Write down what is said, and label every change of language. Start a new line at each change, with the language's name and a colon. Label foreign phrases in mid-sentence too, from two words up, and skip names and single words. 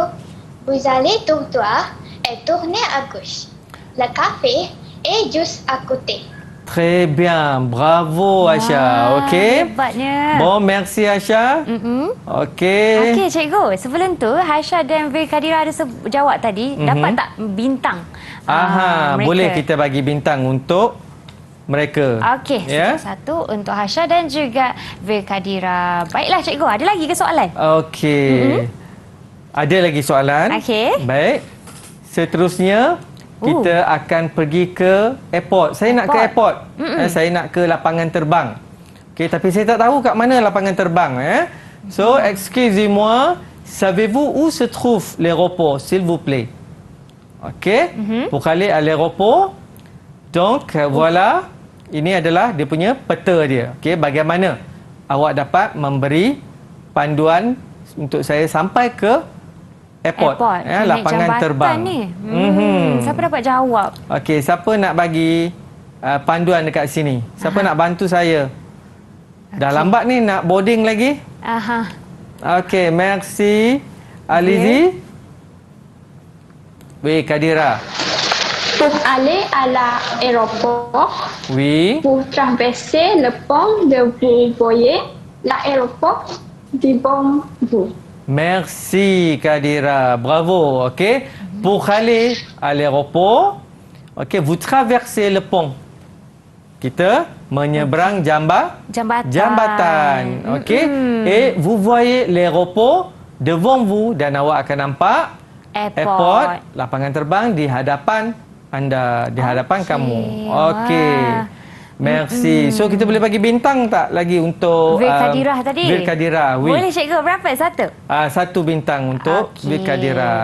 French: Vous allez tout droit et tournez à gauche. Le café est juste à côté. Très bien. Bravo,
Malay: Asha. Okey. Hebatnya.
French: Bon, merci Asha. Okey.
Malay: Okey, cikgu. Sebelum tu, Hasha dan V Kadira ada jawab tadi. Dapat tak bintang? Aha, mereka? boleh kita bagi bintang untuk mereka. Okey, Ya. satu untuk Hasha dan juga V Kadira. Baiklah, cikgu. Ada lagi ke soalan? Okey. Ada lagi soalan? Okey. Baik. Seterusnya kita akan pergi ke airport. Saya nak ke airport. Saya nak ke lapangan terbang. Okey, tapi saya tak tahu kat mana lapangan terbang, So,
French: excusez-moi, savez-vous où se trouve l'aéroport, s'il vous plaît? Okey. Pour aller à l'aéroport. Donc, voilà.
Malay: Ini adalah dia punya peta dia. Okey, bagaimana awak dapat memberi panduan untuk saya sampai ke airport. Naik Lapangan jambatan terbang. ni. Siapa dapat jawab? Okey, siapa nak bagi panduan dekat sini? Siapa nak bantu saya? Dah lambat ni nak boarding lagi? Aha. Okey,
French: merci. Alizi? Oui, Kadira. Pour aller à l'aéroport, Oui. vous traversez le pont de vous voyez l'aéroport devant vous. Merci Kadira. Bravo. Okey. Pour aller à l'aéroport, okey, vous traversez le pont.
Malay: Kita menyeberang jambatan. Okey.
French: Et vous voyez l'aéroport devant vous
Malay: dan awak akan nampak airport, lapangan terbang di hadapan anda, di hadapan kamu. Okey.
French: Merci.
Malay: So kita boleh bagi bintang tak lagi untuk V Kadira tadi?
French: V Kadira. Oui.
Malay: Boleh cikgu, berapa? Satu? Satu bintang untuk V Kadira.